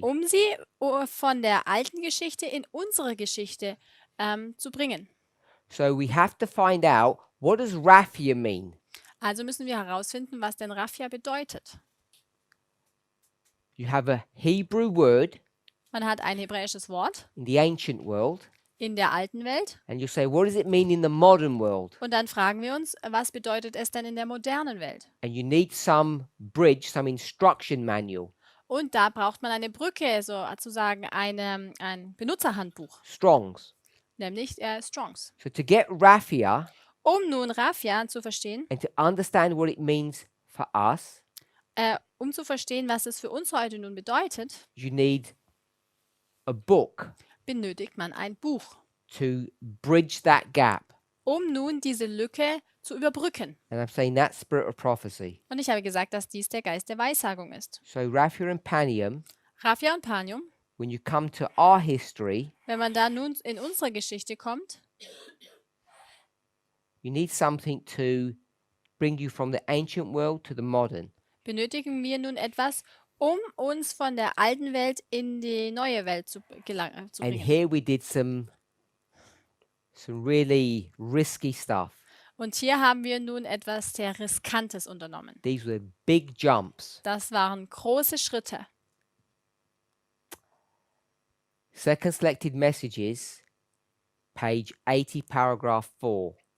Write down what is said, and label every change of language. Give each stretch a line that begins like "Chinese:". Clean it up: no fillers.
German: um sie von der alten Geschichte in unsere Geschichte zu bringen.
English: So we have to find out, what does Raphia mean?
German: Also müssen wir herausfinden, was denn Raphia bedeutet.
English: You have a Hebrew word
German: Man hat ein hebräisches Wort
English: in the ancient world,
German: in der alten Welt
English: and you say, what does it mean in the modern world?
German: und dann fragen wir uns, was bedeutet es denn in der modernen Welt?
English: And you need some bridge, some instruction manual,
German: Und da braucht man eine Brücke, sozusagen ein Benutzerhandbuch,
English: Strong's.
German: nämlich Strongs.
English: So to get Raphia
German: Um nun Raphia zu verstehen,
English: and to understand what it means for us,
German: um zu verstehen, was es für uns heute nun bedeutet,
English: you need a book
German: benötigt man ein Buch,
English: to bridge that gap.
German: um nun diese Lücke zu überbrücken.
English: And I'm saying that spirit of prophecy.
German: Und ich habe gesagt, dass dies der Geist der Weissagung ist.
English: So Raphia and Panium,
German: Raphia und Panium,
English: when you come to our history,
German: wenn man da nun in unsere Geschichte kommt,
English: you need something to bring you from the ancient world to the modern.
German: benötigen wir nun etwas, um uns von der alten Welt in die neue Welt zu
English: And
German: bringen.
English: here we did some really risky stuff.
German: Und hier haben wir nun etwas sehr Riskantes unternommen.
English: These were big jumps.
German: Das waren große Schritte.
English: Second selected messages, page 80, paragraph 4.